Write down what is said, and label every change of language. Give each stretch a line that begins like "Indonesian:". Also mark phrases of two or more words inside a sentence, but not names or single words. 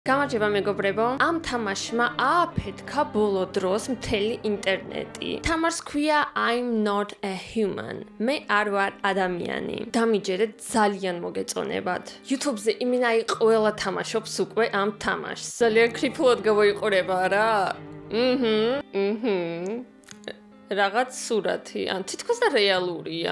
Georgian: გამარჯობა მეგობრებო, ამ თამაშმა ააფეთქა ბოლო დროს მთელი ინტერნეტი. თამაშს ქვია
English: I'm not a human.
Georgian: მე არ ვარ ადამიანი. დამიჯერეთ ძალიან მოგეწონებათ. YouTube-ზე იმინაი ყველა თამაშობს უკვე ამ თამაშს. ძალიან კრიფულად გავაიყურება რა. რაღაც სურათი, ან თითქოს და რეალურია.